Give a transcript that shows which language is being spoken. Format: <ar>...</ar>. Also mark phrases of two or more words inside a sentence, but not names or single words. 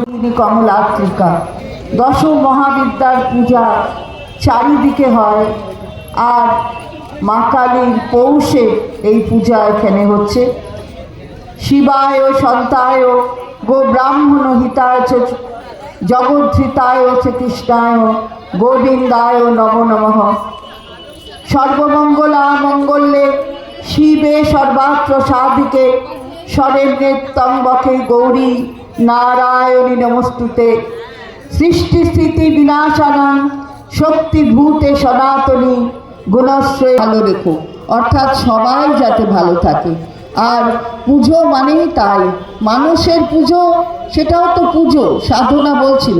<bn>কমলাত্রিকা দশ মহাবিদ্যার পূজা চারিদিকে হয়, আর মা কালীর পৌষে এই পূজা এখানে হচ্ছে।</bn> <sa>শিবায় সন্তায় গো ব্রাহ্মণ হিতায় চ জগদ্ধৃতায় চ কৃষ্ণায় গোবিন্দায় নমো নমঃ। সর্বমঙ্গলা মঙ্গলে শিবে সর্বাত্র সাধিকে শরণ্যে ত্র্যম্বকে গৌরী নারায়ণী নমস্তুতে। সৃষ্টি স্থিতি বিনাশানাং শক্তিভূতে সনাতনী গুণশ্রী।</sa> <bn>ভালো রেখো, অর্থাৎ সবাই যাতে ভালো থাকে। আর পুজো মানেই তাই, মানুষের পুজো, সেটাও তো পুজো, সাধনা বলছিল।</bn>